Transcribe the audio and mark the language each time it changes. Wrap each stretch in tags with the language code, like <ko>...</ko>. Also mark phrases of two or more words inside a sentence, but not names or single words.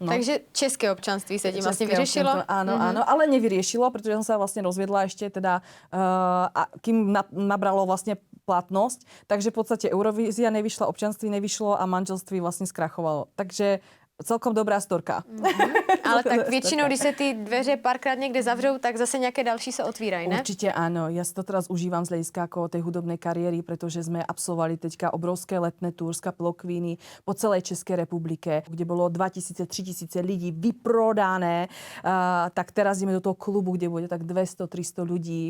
<sk>No. Takže české občanství sa ti vlastne vyriešilo? Áno, ale nevyriešilo, pretože som sa vlastne rozviedla ešte teda, kým nabralo vlastne platnosť. Takže v podstate Eurovízia nevyšla, občanství nevyšlo a manželství vlastne skrachovalo. Takže celkom dobrá storka.</sk> <cs>Ale tak většinou, když se ty dveře párkrát někde zavřou, tak zase nějaké další se otvírají, ne?</cs> <sk>Určite áno. Ja si to teraz užívam z hľadiska ako tej hudobnej kariéry, pretože sme absolvovali teďka obrovské letné túr z Kapelokvíny po celej Českej republike, kde bolo 2000-3000 lidí vyprodané. Tak teraz ideme do toho klubu, kde bude tak 200-300 ľudí.</sk>